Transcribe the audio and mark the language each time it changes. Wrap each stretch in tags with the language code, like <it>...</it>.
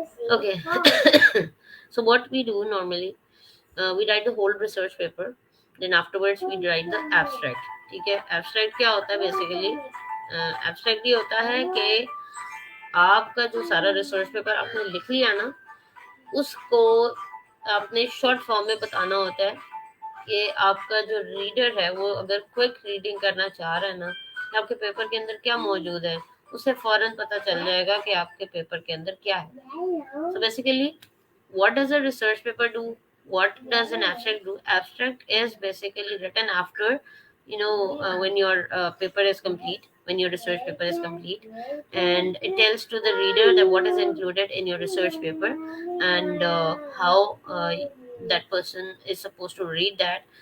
<en>Okay. So, what we do normally, we write the whole research paper, then afterwards we write the abstract.</en> <hi>ठीक है, abstract क्या होता है basically? Abstract ये होता है कि आपका जो सारा रिसर्च पेपर आपने लिख लिया ना, उसको आपने शॉर्ट फॉर्म में बताना होता है कि आपका जो रीडर है वो अगर क्विक रीडिंग करना चाह रहा है ना कि आपके पेपर के अंदर क्या मौजूद है, उसे फौरन पता चल जाएगा कि आपके पेपर के अंदर क्या है.</hi> <en>So basically, what does a research paper do? What does an abstract do? Abstract is basically written after, when your paper is complete, when your research paper is complete, and it tells to the reader that what is included in your research paper, and how that person is supposed to read that.</en>